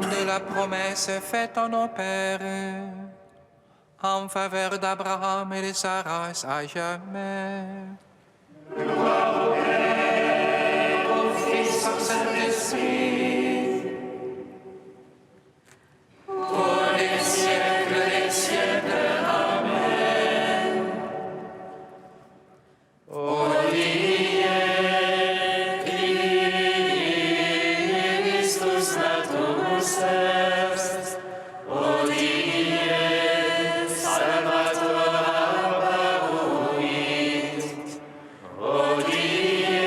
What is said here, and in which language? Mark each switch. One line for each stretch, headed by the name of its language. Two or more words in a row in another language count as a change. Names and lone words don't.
French: De la promesse faite à nos pères, en faveur d'Abraham et de sa race à jamais. au Fils, au Saint-Esprit, pour les siècles des siècles. Amen.
Latin: Hodie Christus naturus est, hodie Salvator apparuit, hodie